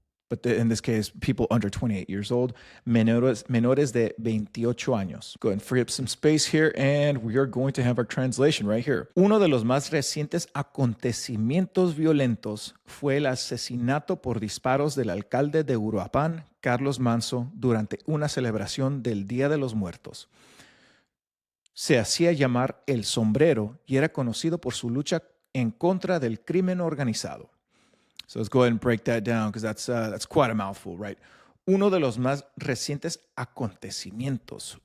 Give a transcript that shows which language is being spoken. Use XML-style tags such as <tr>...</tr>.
<en>But in this case, people under 28 years old,</en> <es>menores de 28 años.</es> <en>Go ahead and free up some space here, and we are going to have our translation right here.</en> <es>Uno de los más recientes acontecimientos violentos fue el asesinato por disparos del alcalde de Uruapan, Carlos Manso, durante una celebración del Día de los Muertos. Se hacía llamar El Sombrero y era conocido por su lucha en contra del crimen organizado.</es> <en>So let's go ahead and break that down because that's quite a mouthful, right?</en> <es>Uno de los más recientes acontecimientos.</es>